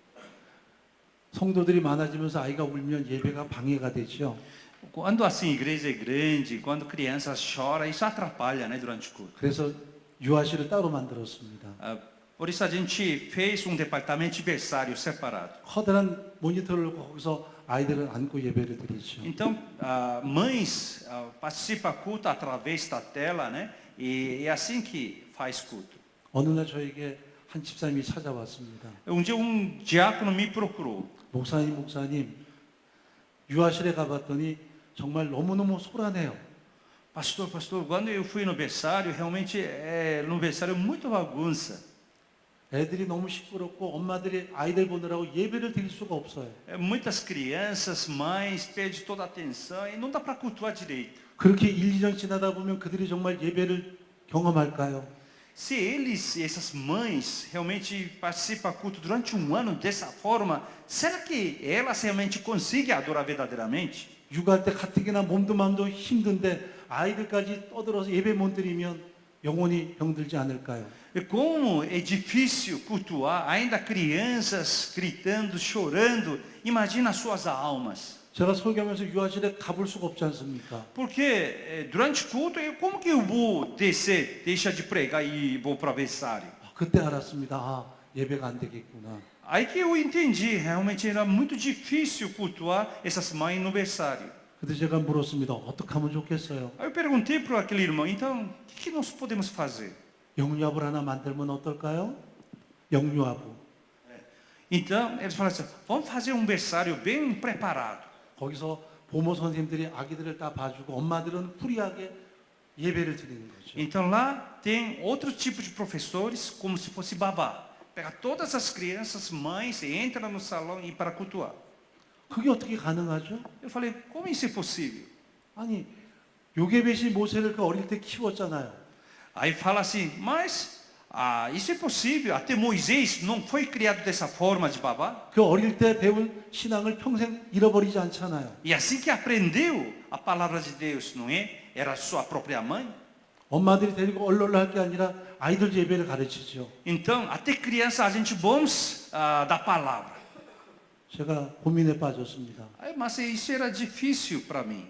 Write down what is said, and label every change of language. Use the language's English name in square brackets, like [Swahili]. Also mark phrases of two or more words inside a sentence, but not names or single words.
[Korean] 성도들이 많아지면서 아이가 울면 예배가 방해가 되죠. [Portuguese] Quando assim a igreja é grande, quando criança chora, isso atrapalha, né, durante o culto. [Korean] 그래서 유아실을 따로 만들었습니다. [Portuguese] Por isso a gente fez um departamento de berçário separado. [Korean] 커다란 모니터를 놓고 거기서 아이들을 안고 예배를 드리죠. [Portuguese] Então, mães participam culto através da tela, né? E é assim que faz culto. [Korean] 어느 날 저에게 한 집사님이 찾아왔습니다. [Portuguese] Um dia diácono me procurou. [Korean] 목사님, 유아실에 가봤더니 정말 너무너무 소란해요. [Portuguese] Pastor, quando eu fui no berçário, realmente no berçário muito bagunça. [Korean] 애들이 너무 시끄럽고 엄마들이 아이들 보느라고 예배를 드릴 수가 없어요. [Portuguese] Muitas crianças, mães, perdem toda a atenção e não dá para cultuar direito. [Korean] 그렇게 1, 2년 지나다 보면 그들이 정말 예배를 경험할까요? [Portuguese] Se essas mães, realmente participam do culto durante um ano dessa forma, será que elas realmente conseguem adorar verdadeiramente? [Korean] 육아할 때 가뜩이나 몸도 마음도 힘든데 아이들까지 떠들어서 예배 못 드리면 영혼이 병들지 않을까요? [Portuguese] E como é difícil cultuar, ainda crianças gritando, chorando, imagina as suas almas. [Korean] 제가 설교하면서 유아실에 가볼 수가 없지 않습니까? [Portuguese] Porque durante o culto, como que eu vou descer, deixa de pregar e vou para o berçário? [Korean] 그때 알았습니다. 아, 예배가 안 되겠구나. [Portuguese] Aí que eu entendi, realmente era muito difícil cultuar essas mães no berçário. [Korean] 그때 제가 물었습니다. 어떻게 하면 좋겠어요? [Portuguese] Aí eu perguntei para aquele irmão, então, o que nós podemos fazer? [Korean] 영유아부를 하나 만들면 어떨까요? 영유아부. [Portuguese] Então, eles falaram assim, vamos fazer um berçário bem preparado. [Korean] 거기서 보모 선생님들이 아기들을 다 봐주고 엄마들은 프리하게 예배를 드리는 거죠. [Portuguese] Então lá tem outro tipo de professores, como se fosse babá. Pega todas as crianças, mães, e entra no salão e para cultuar. [Korean] 그게 어떻게 가능하죠? [Portuguese] Eu falei, como isso é possível? [Korean] 아니, 요게벳이 모세를 그 어릴 때 키웠잖아요. [Portuguese] Aí fala assim, mas isso é possível. Até Moisés não foi criado dessa forma de babá. [Korean] 그 어릴 때 배운 신앙을 평생 잃어버리지 않잖아요. [Portuguese] E assim que aprendeu a palavra de Deus, não é? Era sua própria mãe. [Korean] 엄마들이 데리고 얼얼 할 게 아니라 아이들 예배를 가르치죠. [Portuguese] Então, até criança a gente vamos da palavra. [Korean] 제가 고민에 빠졌습니다. [Portuguese] Mas isso era difícil para mim.